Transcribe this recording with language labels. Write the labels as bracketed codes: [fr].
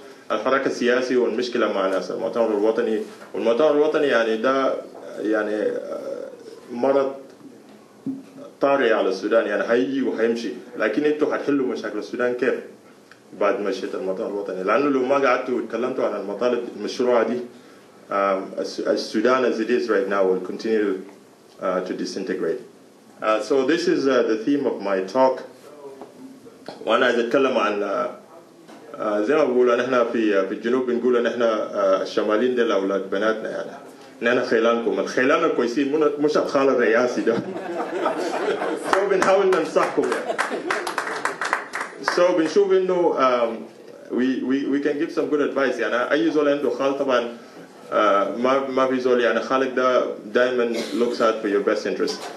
[ar] الحراك السياسي والمشكله مع ناس المؤتمر الوطني، والمؤتمر الوطني يعني ده يعني مرض طارئ على السودان، يعني هيجي وهيمشي، لكن انتوا هتحلوا مشاكل السودان كيف بعد مشيت المؤتمر الوطني؟ لانه لو ما قعدتوا وتكلمتوا عن المطالب المشروعه دي السودان as it is right now will continue to disintegrate. [en] So this is the theme of my talk. [ar] وانا عايز اتكلم عن زي ما بقول نحن في الجنوب بنقول ان احنا الشماليين دول اولاد بناتنا، يعني نحن خيلانكم، الخيلان الكويسين مش الخال الرئاسي ده. So بنحاول ننصحكم يعني. [en] So بنشوف انه we can give some good advice. [ar] يعني اي زول عنده خال طبعا ما في زول يعني خالك ده دائما looks out for your best interest.